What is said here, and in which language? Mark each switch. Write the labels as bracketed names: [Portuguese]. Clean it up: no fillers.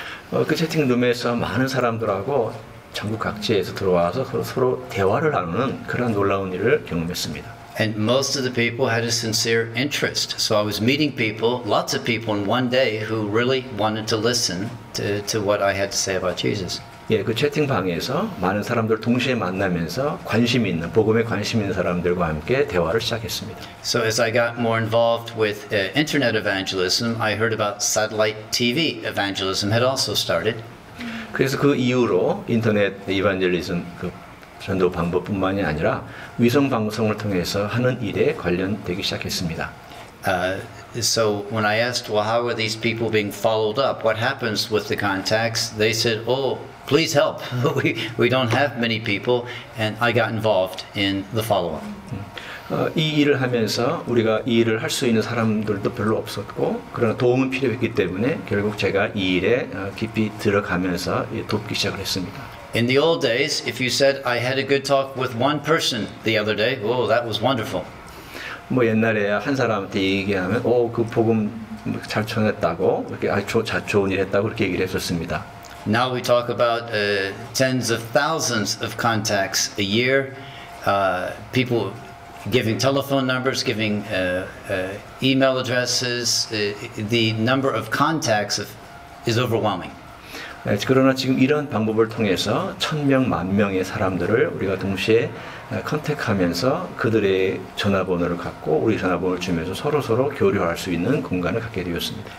[Korean] 그 채팅룸에서 많은 사람들하고 전국 각지에서 들어와서 서로 대화를 나누는 그런 놀라운 일을 경험했습니다. [English] And most of the people had a sincere interest. So I was meeting people, lots of people in one day who really wanted to listen to what I had to say about Jesus. [Korean] 예, 그 채팅방에서 많은 사람들 동시에 만나면서 관심 있는 복음에 관심 있는 사람들과 함께 대화를 시작했습니다. [English] So as I got more involved with internet evangelism, I heard about satellite TV evangelism had also started. [Korean] 그래서 그 이후로 인터넷 이반젤리즘 그 전도 방법뿐만이 아니라 위성 방송을 통해서 하는 일에 관련되기 시작했습니다. [English] So when I asked, well, how are these people being followed up? What happens with the contacts? They said, oh, please help. We don't have many people, and I got involved in the follow-up. [Korean] 이 일을 하면서 우리가 이 일을 할 수 있는 사람들도 별로 없었고 그러나 도움은 필요했기 때문에 결국 제가 이 일에 깊이 들어가면서 돕기 시작을 했습니다. [English] In the old days, if you said I had a good talk with one person the other day, oh, that was wonderful. [Korean] 뭐 옛날에 한 사람한테 얘기하면 그 복음 잘 전했다고 이렇게 좋은 일 했다고 그렇게 얘기를 했었습니다. [English] Now we talk about tens of thousands of contacts a year. People giving telephone numbers, giving email addresses, the number of contacts is overwhelming. [Korean] 그러나 지금 이런 방법을 통해서 1000명, 10,000명의 사람들을 우리가 동시에 컨택하면서 그들의 전화번호를 갖고 우리 전화번호를 주면서 서로 교류할 수 있는 공간을 갖게 되었습니다.